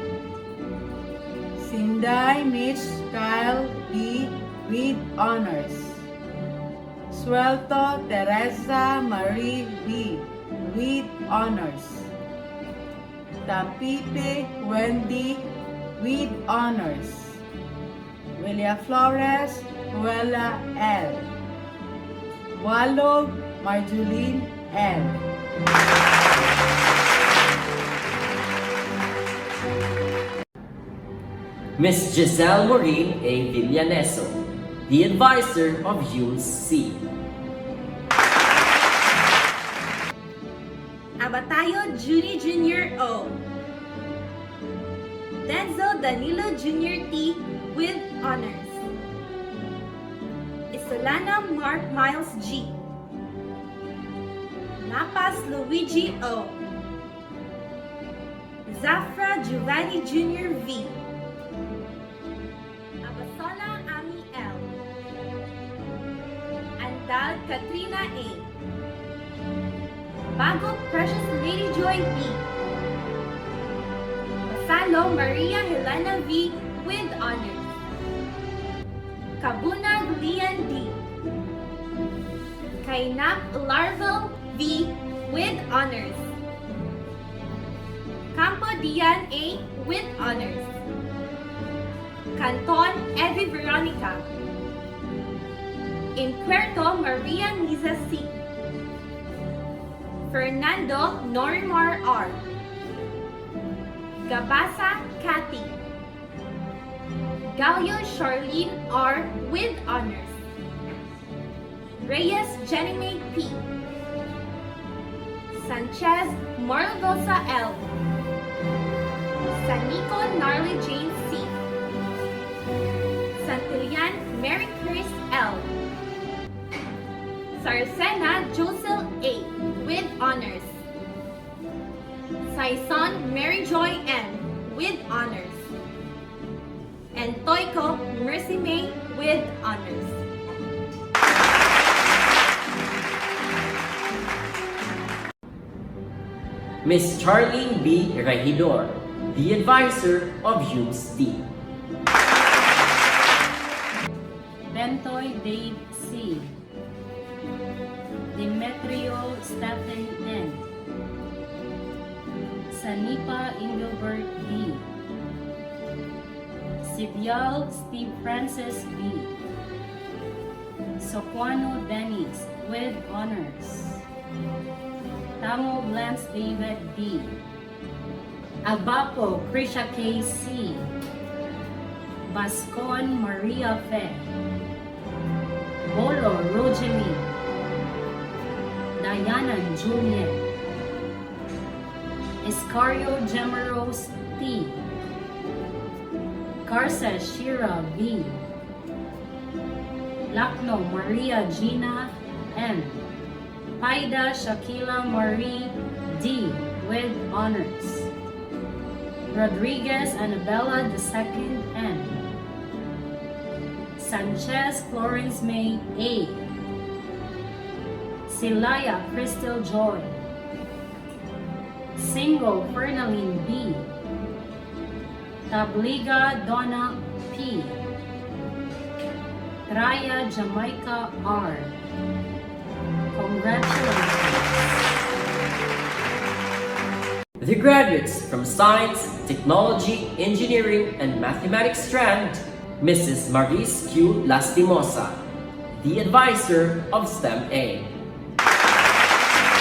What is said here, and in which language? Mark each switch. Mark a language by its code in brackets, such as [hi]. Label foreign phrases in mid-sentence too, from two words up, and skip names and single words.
[en] Sinday Mitch Kyle B. with honors. Suelto Teresa Marie B. with honors. Tampipe Wendy with honors. Willia Flores Ruela L. Walog Marjuline L. Miss Giselle Maureen A. Villaneso, the advisor of Humes C. Abatayo Judy Jr. O. Denzel Danilo Jr. T. with honors. Isolana Mark Miles G. Lapas Luigi O. Zafra Giovanni Jr. V. Abasola Ami L. Andal Katrina A. Bago Precious Lady Joy B. Basalo Maria Helena V. with honors. Kabuna Lian D. Kainap Larval V. with honors. Campo Dian A. with honors. Canton Evi Veronica. Inquierto Maria Liza C. Fernando Norimar R. Gabasa Cathy. Gallo Charlene R. with honors. Reyes Jenny P. Sanchez Marlosa L. Sanico Narly Jane C. Santillan Mary Chris L. Sarcena Josel A. with honors. Saison Mary Joy N. with honors. And Toyko Mercy May with honors. Miss Charlene B. Regidor, the advisor of Humes D. Bentoy Dave C. Demetrio Stephen N. Sanipa Engelbert D. Sibyal Steve Francis B. Soquano Dennis with honors. Tango Lance David D. Abapo Krisha K. C. Bascon Maria Fe. Bolo Rogelie. Diana Juliet. Iscario Gemaros T. Carsa Shira V. Lakno Maria Gina M. Paida Shakila Marie D. with honors. Rodriguez Annabella II N. Sanchez Florence May A. Silaya Crystal Joy. Singo Fernaline B. Tabliga Donna P. Traya Jamaica R. Congratulations. The graduates from Science, Technology, Engineering, and Mathematics strand, Mrs. Maris Q. Lastimosa, the advisor of STEM A.